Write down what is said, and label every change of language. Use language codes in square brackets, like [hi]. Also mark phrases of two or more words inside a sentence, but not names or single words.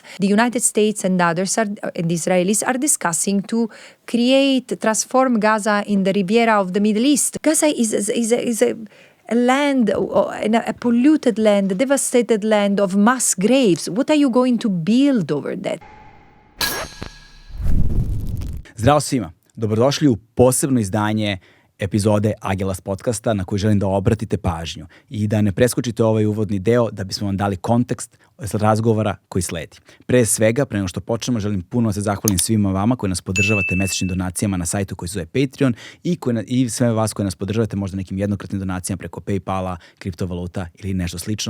[en] The United States and others and the Israelis are discussing to transform Gaza in the Riviera of the Middle East. Gaza is a land, a polluted land, a devastated land of mass graves. What are you going to build over that? [sr] Zdravo svima. Dobrodošli u posebno izdanje epizode Agelast podcasta na koji želim da obratite pažnju i da ne preskočite ovaj uvodni deo da bismo vam dali kontekst razgovora koji sledi. Pre svega, pre nego što počnemo, želim puno se zahvalim svima vama koji nas podržavate mesečnim donacijama na sajtu koji se zove Patreon i sve vas koji nas podržavate možda nekim jednokratnim donacijama preko PayPala, kriptovaluta ili nešto slično.